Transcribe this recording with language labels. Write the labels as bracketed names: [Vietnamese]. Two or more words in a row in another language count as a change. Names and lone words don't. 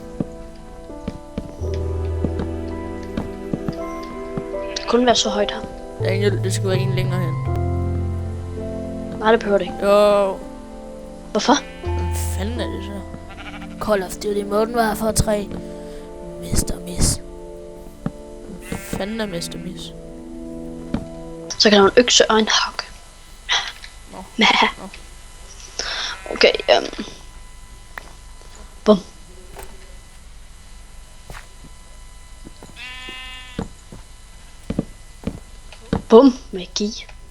[Danish] Det kunne være så højt her. Daniel, det skulle være en længere hen. Nej, det behøver det ikke. Jo. Hvorfor? Hvad fanden er det så? Call of Duty Modern Warfare 3. Mr. Miss. Hvad fanden er Mr. Miss? Så kan du en økse og en hak. Nå. Nå. Nå. Okay, bum. Bum, magi.